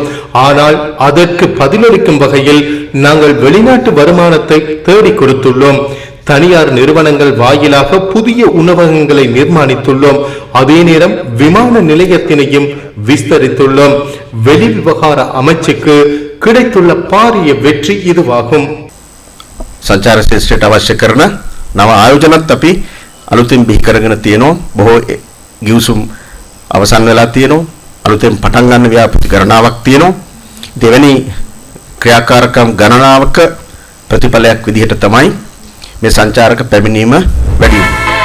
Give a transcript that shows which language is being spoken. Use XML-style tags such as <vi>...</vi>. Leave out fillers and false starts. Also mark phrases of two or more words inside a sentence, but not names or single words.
<ta>ஆனால் அதற்கு பதிலளிக்கும் வகையில் நாங்கள் வெளிநாட்டு வருமானத்தை தேடிக் கொடுத்துள்ளோம். தனியார் நிறுவனங்கள் வாயிலாக புதிய உணவகங்களை நிர்மாணித்துள்ளோம். அதே நேரம் விமான நிலையத்தினையும் விஸ்தரித்துள்ளோம். வெளிவிவகார அமைச்சுக்கு கிடைத்துள்ள பாரிய வெற்றி இதுவாகும்.</ta> <si>සංචාර ශේෂ්ත්‍රයට අවශ්‍ය කරන නව ආයෝජනත් අපි අලුතින් බිහි කරගෙන තියෙනවා. බොහෝ ගිවිසුම් අවසන් වෙලා තියෙනවා. අලුතෙන් පටන් ගන්න ව්‍යාපෘති ගණනාවක් තියෙනවා. දෙවැනි ක්‍රියාකාරකම් ගණනාවක ප්‍රතිඵලයක් විදිහට තමයි මේ සංචාරක පැමිණීම වැඩි වෙන්නේ.</si>